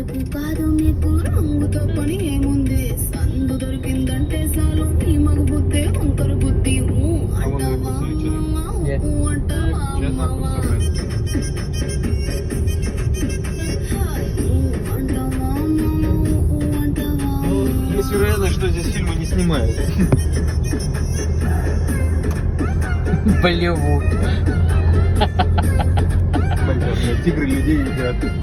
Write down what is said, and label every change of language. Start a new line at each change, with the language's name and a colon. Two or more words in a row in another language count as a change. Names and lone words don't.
Telugu: కాదు మీకు రంగుతో పని ఏముంది సందు దొరికిందంటే చాలు నీ మగ బుద్ధే వంకర బుద్ధి అంటావా అంటావా
Russian: Есть вероятность, что здесь фильмы не снимают. Болливуд. Тигры людей едят.